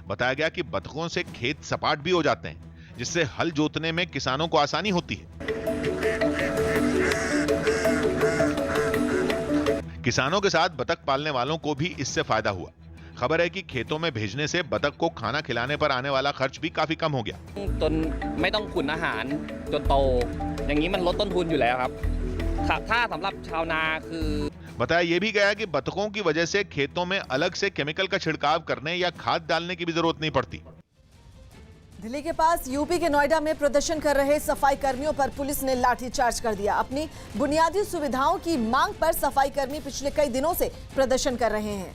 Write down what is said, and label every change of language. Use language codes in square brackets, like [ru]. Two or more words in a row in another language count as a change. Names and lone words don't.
[hi] बताया गया कि बतखों से खेत सपाट भी हो जाते हैं, जिससे हल जोतने में किसानों को आसानी होती है। किसानों के साथ बतख पालने वालों को भी इससे फायदा हुआ। खबर है कि खेतों में भेजने से बतख को खाना खिलाने पर आने वाला खर्च भी काफी कम हो गया। [th] จนไม่ต้องขุนอาหารจนโตอย่างนี้มันลดต้นทุนอยู่แล้วครับถ้าสำหรับชาวนาคือ [hi] बताया यह भी गया कि बतखों की वजह से खेतों में अलग से केमिकल का छिड़काव करने या खाद डालने की भी जरूरत नहीं पड़ती। दिल्ली के पास यूपी के नोएडा में प्रदर्शन कर रहे सफाई कर्मियों पर पुलिस ने लाठीचार्ज कर दिया। अपनी बुनियादी सुविधाओं की मांग पर सफाई कर्मी पिछले कई दिनों से प्रदर्शन कर रहे हैं,